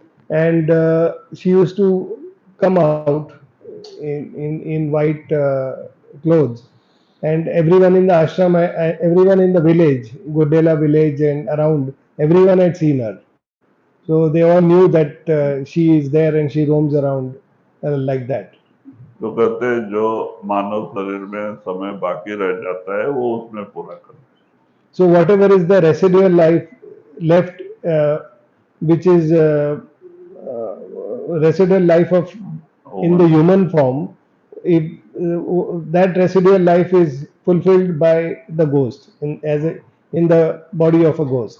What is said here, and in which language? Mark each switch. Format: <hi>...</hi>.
<en>And she used to come out in white clothes, and everyone in the ashram, everyone in the village, Godela village and around, everyone had seen her. So they all knew that she is there and she roams around like that.</en> <hi>तो कहते हैं जो मानव शरीर में समय बाकी रह जाता है वो उसमें पूरा कर।</hi> <en>So whatever is the residual life left, which is residual life of in the human form, if that residual life is fulfilled by the ghost in the body of a ghost,</en>